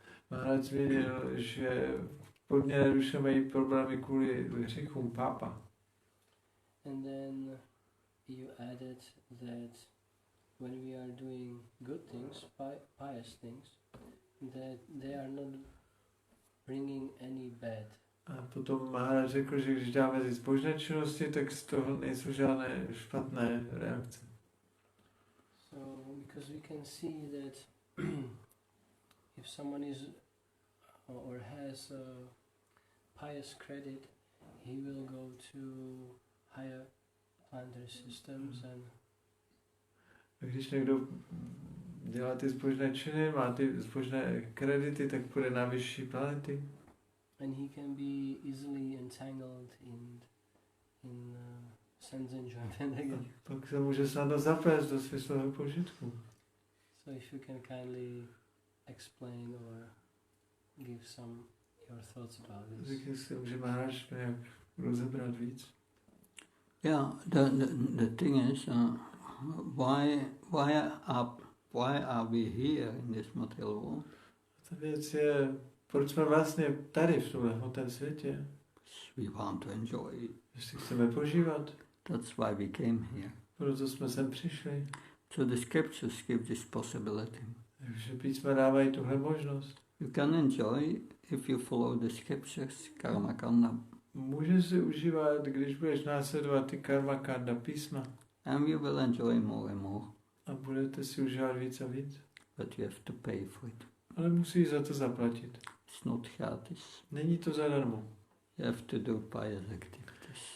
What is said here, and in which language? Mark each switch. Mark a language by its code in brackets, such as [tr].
[cs] Maharaj zmínil, že podměné duše mají problémy kvůli hříchům pápa. [en] And then you added that when we are doing good things, pious things, that they are not bringing any bad. [cs] A potom Maharaj řekl, že když dáme ty zbožné činnosti, tak z toho nejsou žádné špatné reakce. [en] So, because we can see that if someone is or has a pious credit, he will go to higher planetary systems and [cs] Když někdo dělá ty zbožné činy, má ty zbožné kredity, tak půjde na vyšší planety. [en] and he can be easily entangled in sense enjoyment again. [cs] Pak se může snadno zaplést do smyslového požitku. [en] So if you can kindly explain or give some your thoughts about this. [cs] Řekl si, může Maharaj nějak rozebrat víc. [en] Yeah, the thing is, why are we here in this material world? [cs] Ta věc je, proč jsme vlastně tady v tomhle hmotném světě? [en] We want to enjoy it. [cs] Jestli chceme požívat. [en] That's why we came here. [cs] Proto jsme sem přišli. [en] So the scriptures give this possibility. [cs] Takže písma dávají tuhle možnost. [en] You can enjoy if you follow the scriptures, karma kanda. [cs] Můžeš si užívat, když budeš následovat ty karma kanda písma. [en] And you will enjoy more and more. [cs] A budete si užívat víc a víc. [en] But you have to pay for it. [cs] Ale musíš za to zaplatit. [en] It's not gratis. [cs] Není to zadarmo. [en] You have to do pious activities.